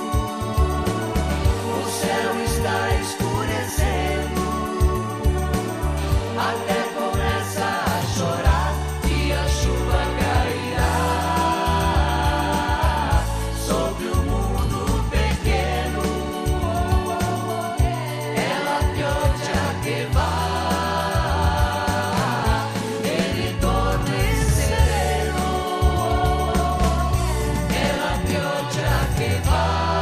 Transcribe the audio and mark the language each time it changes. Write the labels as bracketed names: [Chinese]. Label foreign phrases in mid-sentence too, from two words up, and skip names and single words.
[Portuguese] O céu está escurecendo, até começa a chorar e a chuva cairá sobre o mundo pequeno. [Italian] É la pioggia che va, e ritorno in sereno. È la pioggia che va.